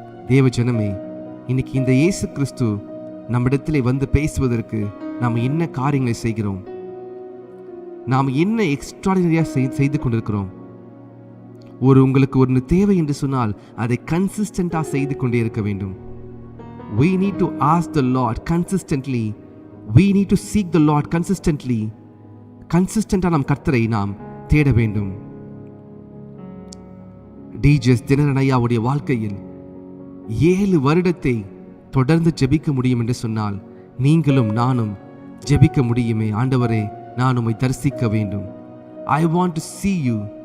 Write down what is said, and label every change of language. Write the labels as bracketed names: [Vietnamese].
[Tamil] தேவ ஜனமே, இன்னைக்கு இந்த இயேசு கிறிஸ்து நம்மிடத்திலே வந்து பேசுவதற்கு நாம் என்ன காரியங்களை செய்கிறோம்? நாம் என்ன எக்ஸ்ட்ராடினரியா செய்து கொண்டிருக்கிறோம்? உங்களுக்கு ஒரு தேவை என்று சொன்னால் அதை கன்சிஸ்டண்டா செய்து கொண்டே இருக்க வேண்டும். [English] We need to ask the Lord consistently. We need to seek the Lord consistently. [Tamil] கன்சிஸ்டண்டா நம் கர்த்தரை நாம் தேட வேண்டும். டிஜிஎஸ் தினகரன் ஐயாவுடைய வாழ்க்கையில் 7 வருடத்தை தொடர்ந்து ஜெபிக்க முடியும் என்று சொன்னால் நீங்களும் நானும் ஜெபிக்க முடியுமே. ஆண்டவரே, நான் உம்மை தரிசிக்க வேண்டும். [English] I want to see you.